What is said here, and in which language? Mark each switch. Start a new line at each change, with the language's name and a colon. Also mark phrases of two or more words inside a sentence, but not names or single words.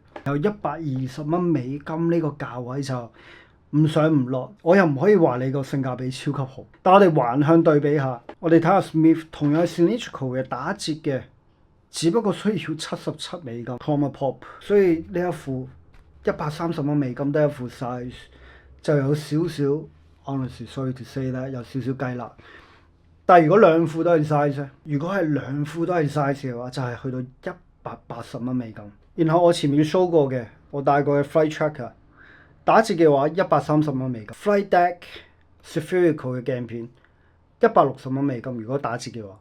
Cantonese: 有$120美金呢個價位就唔上唔落，我又唔可以話你個性價比超級好。但我哋橫向對比下，我哋睇下 Smith 同樣係 Cylindrical 嘅打折嘅，只不過需要$77美金 Chroma Pop， 所以呢一副$130美金得一副 size 就有少少
English: honestly sorry to say
Cantonese: 咧，有少少雞肋。但係如果兩副都係 size 咧，如果係兩副都係 size 嘅話，就係去到$180美金。然後我前面 show 過嘅，我帶過嘅 Flight Tracker 打折嘅話$130美金。Flight Deck Spherical 嘅鏡片$160美金，如果打折嘅話。